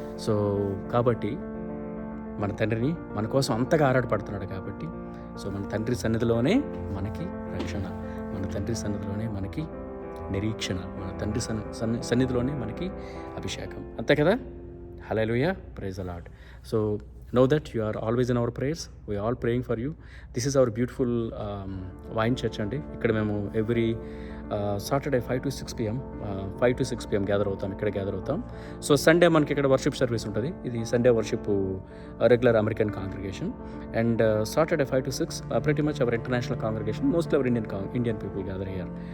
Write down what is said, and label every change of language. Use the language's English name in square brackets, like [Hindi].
[Telugu] So కాబట్టి మన తండ్రిని మన కోసం అంతగా ఆరాటపడుతున్నాడు కాబట్టి సో మన తండ్రి సన్నిధిలోనే మనకి రక్షణ, మన తండ్రి సన్నిధిలోనే మనకి నిరీక్షణ, మన తండ్రి సన్నిధిలోనే మనకి అభిషేకం. అంతే కదా. హల్లెలూయా, [English] Praise the Lord. So know that you are always in our prayers. We are all praying for you. This is our beautiful Vine Church అండి. [Telugu] ఇక్కడ మేము every Saturday [English] 5 to 6 p.m. [Telugu] Gather అవుతాం, ఇక్కడ గ్యాదర్ అవుతాం. సో సండే మనకి ఇక్కడ worship service ఉంటుంది. ఇది Sunday worship regular American congregation. [English] And Saturday 5 to 6 pretty much our international congregation, mostly our Indian people gather here.